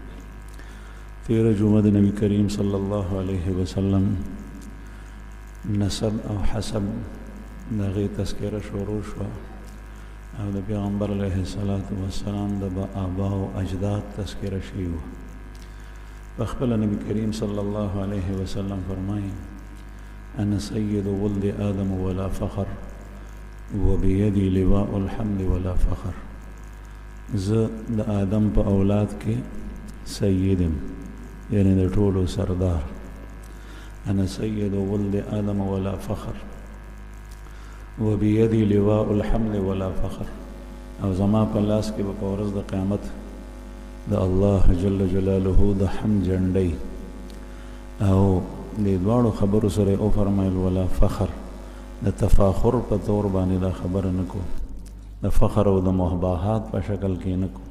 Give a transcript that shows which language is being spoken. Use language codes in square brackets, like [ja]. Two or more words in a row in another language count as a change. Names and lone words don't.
[ps] تیره جمعه د نبی کریم صلی الله علیه وسلم نسب او حسب د هغې تذکره شروع شوه او د پیغمبر علیه السلام د آبا او اجداد تذکره شوې وه. پخپله نبی کریم صلی الله علیه وسلم فرمایي: [ar] انا سید ولد آدم ولا فخر وبیدی لواء الحمد ولا فخر. [ps] زه د آدم په اولاد کې سیدم، یعنی د ټولو سردار. [ar] انا سید ولد آدم ولا فخر وبیدی لواء الحمد ولا فخر. [ps] او زما په لاس کې به په ورځ د قیامت د الله جل جلاله د حمد جنډۍ. او دې دواړو خبرو سره او فرمایل [ar] ولا فخر، [ps] د تفاخر په طور باندې دا خبره نه کو، د فخر او د مباحات په شکل کې نه کو.